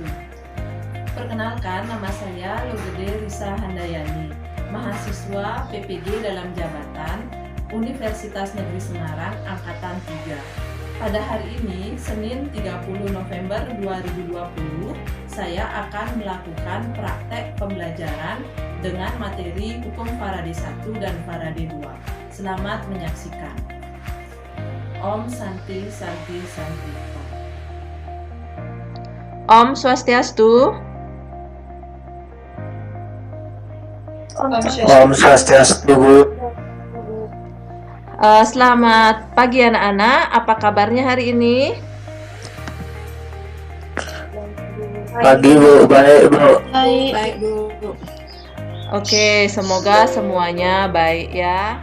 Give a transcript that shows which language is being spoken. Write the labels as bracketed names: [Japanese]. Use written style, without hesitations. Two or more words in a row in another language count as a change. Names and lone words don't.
[Indonesian] Perkenalkan, nama saya Logede Risa Handayani, mahasiswa PPG dalam jabatan Universitas Negeri Semarang Angkatan 3. Pada hari ini, Senin 30 November 2020, saya akan melakukan praktek pembelajaran dengan materi Hukum Faraday 1 dan Faraday 2. Selamat menyaksikan. [Sanskrit] ॐ शान्तिः शान्तिः शान्तिः. ॐ स्वस्त्यस्तु. ॐ स्वस्त्यस्तु, Bu. [Indonesian] Selamat pagi anak-anak, apa kabarnya hari ini? Pagi, Bu. Baik, Bu. Baik, Bu. Oke, semoga semuanya baik ya.